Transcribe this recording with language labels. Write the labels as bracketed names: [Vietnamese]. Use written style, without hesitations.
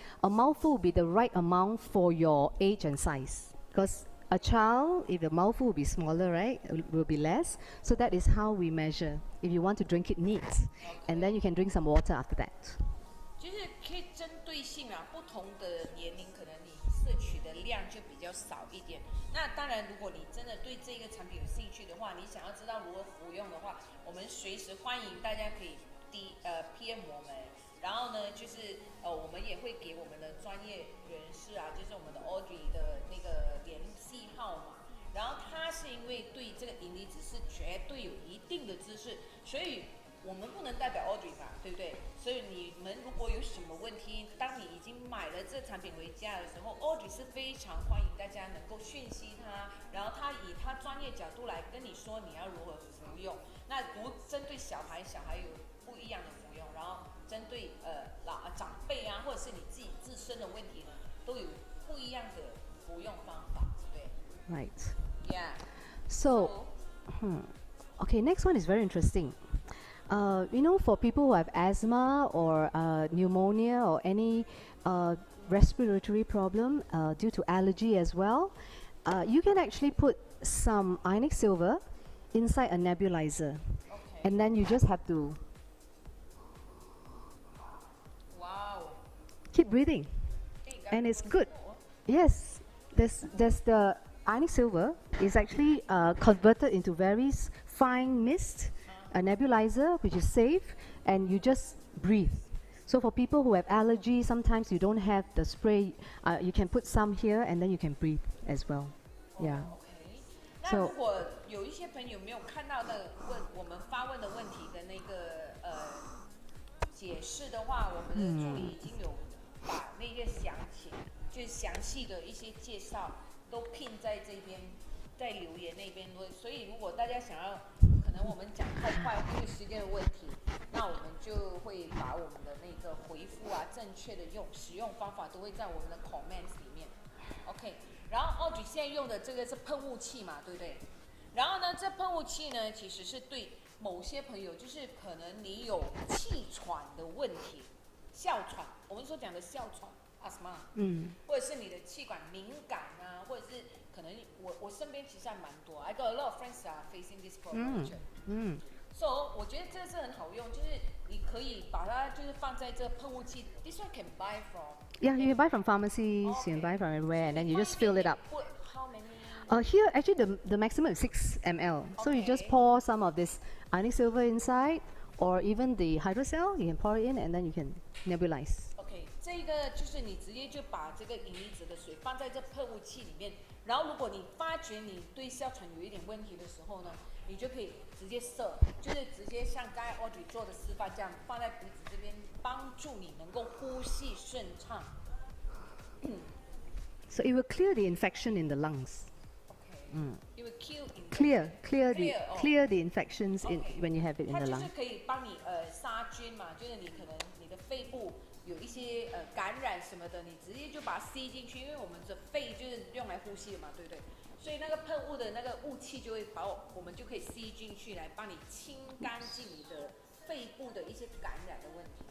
[English] A mouthful will be the right amount for your age and size. Because a child, if the mouthful will be smaller, right, it will be less. So that is how we measure. If you want to drink it neat, and then you can drink some water after that. [Chinese] 就是可以针对性啊，不同的年龄可能你摄取的量就比较少一点。那当然，如果你真的对这个产品有兴趣的话，你想要知道如何服用的话，我们随时欢迎大家可以PM 我们。然后呢，就是我们也会给我们的专业人士啊，就是我们的 Audrey 的那个联系号码，然后他是因为对这个银离子是绝对有一定的知识，所以我们不能代表 Audrey 吧，对不对？所以你们如果有什么问题，当你已经买了这产品回家的时候 ，Audrey 是非常欢迎大家能够讯息他，然后他以他专业角度来跟你说你要如何服用。那针对小孩有不一样的服用，然后针对长辈啊，或者是你自己自身的问题呢，都有不一样的服用方法，对。 [English] Right. Yeah. So, okay, next one is very interesting. For people who have asthma or pneumonia or any respiratory problem due to allergy as well, you can actually put some Ionic Silver inside a nebulizer. Okay. And then you just have to keep breathing. And it's good. Yes, there's the Ionic Silver is actually converted into very fine mist, a nebulizer which is safe, and you just breathe. So for people who have allergy, sometimes you don't have the spray, you can put some here and then you can breathe as well. Yeah. [Chinese] OK， 那如果有一些朋友没有看到的我们发问的问题的那个解释的话，我们的助理已经有把那些就是详细的一些介绍都拼在这边，在留言那边。所以如果大家想要，可能我们讲太快，因为时间的问题，那我们就会把我们的那个回复啊，正确的使用方法都会在我们的 comments 里面。 OK， 然后Audrey现在用的这个是喷雾器嘛，对不对？然后呢，这喷雾器呢，其实是对某些朋友，就是可能你有气喘的问题，哮喘，我们所讲的哮喘 asthma， 或者是你的气管敏感啊，或者是可能我身边其实还蛮多 ， [English] I got a lot of friends are facing this problem。 [Chinese] So 我觉得这是很好用，就是你可以把它就是放在这喷雾器 ， [English] this one can buy from. Yeah, you can buy from pharmacies, you can buy from everywhere, and then you just fill it up. Put how many? Here, actually, the maximum is 6 ml. So you just pour some of this Ionic Silver inside, or even the hydrocell, you can pour it in, and then you can nebulize. [Chinese] OK， 这个就是你直接就把这个银离子的水放在这喷雾器里面，然后如果你发觉你对哮喘有一点问题的时候呢，你就可以直接射，就是直接像刚才 Audrey 做的示范这样，放在鼻子这边，帮助你能够呼吸顺畅。 [English] So it will clear the infection in the lungs. It will Clear the infections when you have it in the [Chinese] 它就 [English] lung. [Chinese] 是可以帮你杀菌嘛，就是你可能你的肺部有一些感染什么的，你直接就把它吸进去，因为我们的肺就是用来呼吸的嘛，对不对？所以那个喷雾的那个雾气就会把我们就可以吸进去，来帮你清干净你的肺部的一些感染的问题。